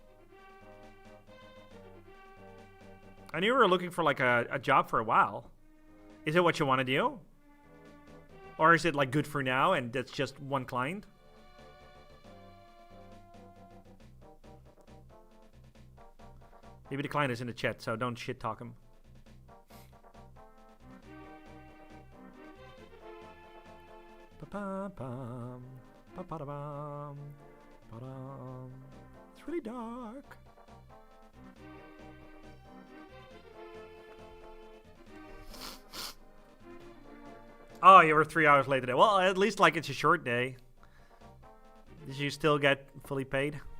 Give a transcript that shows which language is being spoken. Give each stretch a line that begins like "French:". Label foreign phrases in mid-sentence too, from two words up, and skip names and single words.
English: I knew you were looking for like a job for a while. Is it what you want to do? Or is it like good for now and that's just one client? Maybe the client is in the chat, so don't shit talk him. Pa-pa-pam, pa-pa-da-bam, pa-dam. It's really dark. Oh, you were 3 hours late today. Well, at least like it's a short day. Did you still get fully paid?